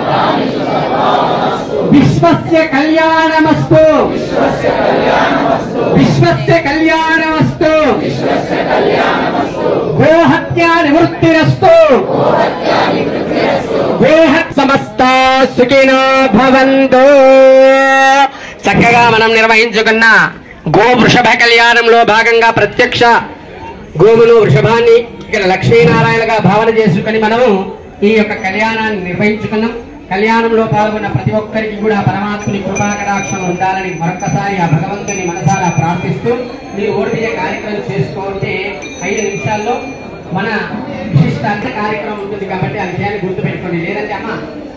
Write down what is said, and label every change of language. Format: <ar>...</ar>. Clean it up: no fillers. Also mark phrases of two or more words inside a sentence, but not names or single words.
<sa>विश्वस्य कल्याणमस्तु विश्वस्य कल्याणमस्तु गोहत्या निवृत्तिरस्तु गोहत् समस्ता सुखिनो भवन्तु</sa> <te>చక్కగా మనం నిర్వహించుకున్న గో వృషభ కళ్యాణంలో భాగంగా ప్రత్యక్ష గోవును వృషభాన్ని ఇక్కడ లక్ష్మీనారాయణగా భావన చేసుకుని మనము ఈ యొక్క కళ్యాణాన్ని నిర్వహించుకున్నాం. కళ్యాణంలో పాల్గొన్న ప్రతి ఒక్కరికి కూడా పరమాత్ముని కృపాకటాక్షం ఉండాలని మరొకసారి ఆ భగవంతుని మనసారా ప్రార్థిస్తూ మీరు ఓడిపోయే కార్యక్రమం చేసుకుంటే 5 నిమిషాల్లో మన విశిష్ట కార్యక్రమం ఉంటుంది కాబట్టి ఆ విషయాన్ని గుర్తుపెట్టుకోండి.</te>